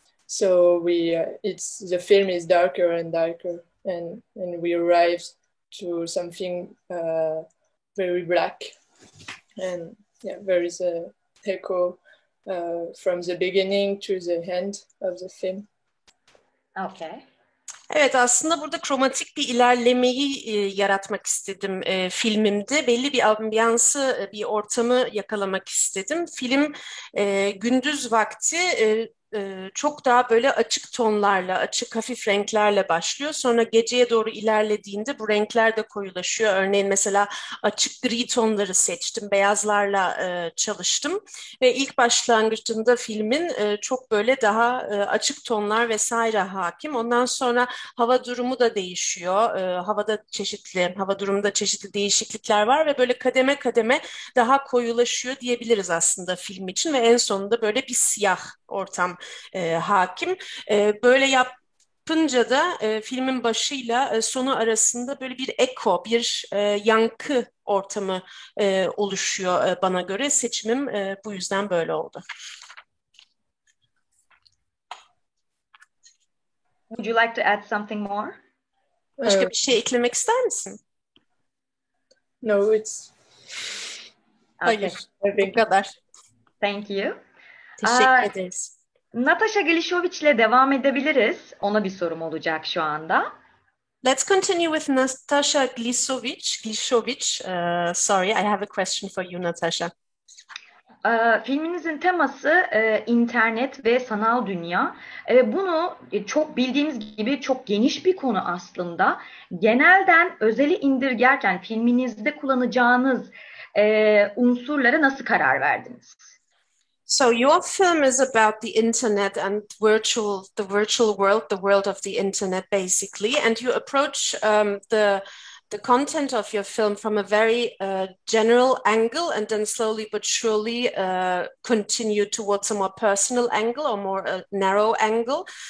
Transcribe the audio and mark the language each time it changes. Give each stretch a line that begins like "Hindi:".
English: So the film is darker and darker, and we arrive to something very black, and yeah, there is a echo from the beginning to the end of the film. Okay.
Turkish: Evet, aslında burada kromatik bir ilerlemeyi yaratmak istedim filmimde. Belli bir ambiyansı, bir ortamı yakalamak istedim. Film gündüz vakti çok daha böyle açık tonlarla, açık hafif renklerle başlıyor. Sonra geceye doğru ilerlediğinde bu renkler de koyulaşıyor. Örneğin mesela açık gri tonları seçtim, beyazlarla çalıştım. Ve ilk başlangıcında filmin çok böyle daha açık tonlar vesaire hakim. Ondan sonra hava durumu da değişiyor. Hava durumunda çeşitli değişiklikler var ve böyle kademe kademe daha koyulaşıyor diyebiliriz aslında film için ve en sonunda böyle bir siyah ortam hakim. Böyle yapınca da filmin başıyla sonu arasında böyle bir eko, bir yankı ortamı oluşuyor bana göre. Seçimim bu yüzden böyle oldu.
English: Would you like to add something more?
Turkish: Başka bir şey eklemek ister misin?
English: No, it's...
Turkish: Hayır, bu kadar.
English: Thank you.
Turkish: Teşekkür ederiz. Nataša Glišović'le devam edebiliriz. Ona bir sorum olacak şu anda.
English: Let's continue with Nataša Glišović. Sorry, I have a question for you, Nataša.
Turkish: Filminizin teması internet ve sanal dünya. Bunu çok bildiğimiz gibi çok geniş bir konu aslında. Genelden özeli indirgerken filminizde kullanacağınız unsurlara nasıl karar verdiniz?
English: So your film is about the internet and the virtual world, the world of the internet, basically, and you approach the content of your film from a very general angle, and then slowly but surely continue towards a more personal angle or more narrow angle.